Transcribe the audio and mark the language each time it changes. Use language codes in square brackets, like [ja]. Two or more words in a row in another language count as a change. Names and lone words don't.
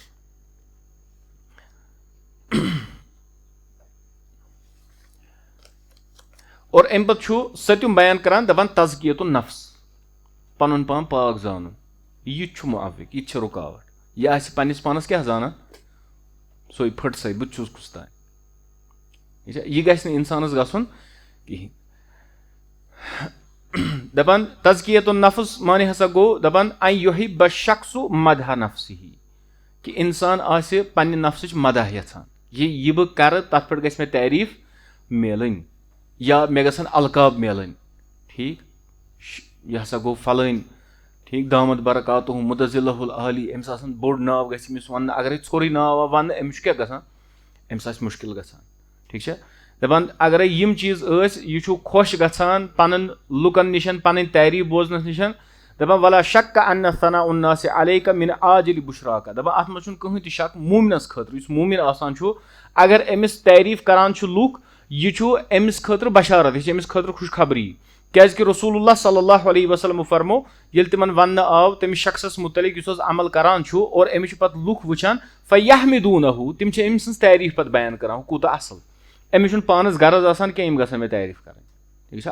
[ks] اور اَمہِ پَتہٕ چھُ سٔتِم بیان کران دَپان [ar] تزکیتُ نفس [ks] پَنُن پان پاک زانُن یہِ تہِ چھُ معوق یہِ تہِ چھِ رُکاوٹ یہِ آسہِ پنٛنِس پانَس کیٛاہ زانان سۄے پھٕٹسٕے بہٕ تہِ چھُس کُس تانۍ یہِ گژھِ نہٕ اِنسانَس گژھُن کِہیٖنۍ. دَپان [ar] تزکیتُ نفس [ks] معنی ہسا گوٚو دَپان [ar] ان یُحِبَ الشخصُ مدح نفسِہ [ks] کہِ اِنسان آسہِ پنٛنہِ نفسٕچ مدح یژھان یہِ بہٕ کرٕ تَتھ پٮ۪ٹھ گژھِ مےٚ تعریٖف میلٕنۍ یا مےٚ گژھن القاب میلٕنۍ ٹھیٖک یہِ ہسا گوٚو فلٲنۍ ٹھیٖک [ar] دامت برکاتُہ مُدَزِلہ العالی [ks] أمِس آسان بوٚڑ ناو گژھِ أمِس وَننہٕ اگرے ژھوٚرُے ناو آو وَننہٕ أمِس چھُ کیٛاہ گژھان أمِس آسہِ مُشکِل گژھان ٹھیٖک چھا. دَپان اگرے یِم چیٖز ٲسۍ یہِ چھُ خۄش گژھان پنُن لُکن نِش پنٕنۍ تعریٖف بوزنس نِش دَپان [ar] وَلا شَکَّ اَنَّ ثناء الناس علیکَ مِن عاجِلِ بُشراکَ [ks] دَپان اَتھ منٛز چھُنہٕ کٕہٕنۍ تہِ شک موٗمنَس خٲطرٕ یُس موٗمِن آسان چھُ اگر أمِس تعریٖف کران چھُ لُکھ یہِ چھُ أمِس خٲطرٕ بشارت یہِ چھِ أمِس خٲطرٕ خۄشخبری کیازِ کہِ رسول اللہ [ar] صلی اللہ علیہ وسلمو [ks] فرمو ییٚلہِ تِمن وَننہٕ آو تٔمِس شخصس مُتعلِق یُس حظ عمل کران چھُ اور أمِس چھِ پتہٕ لُکھ وٕچھان فَیَحمِدوٗنَہُ تِم چھِ أمۍ سٕنٛز تعریٖف پتہٕ بیان کران ہُہ کوٗتاہ اَصٕل أمِس چھُنہٕ پانس غرض آسان کینٛہہ یِم گژھن مےٚ تعریٖف کرٕنۍ ٹھیٖک چھا.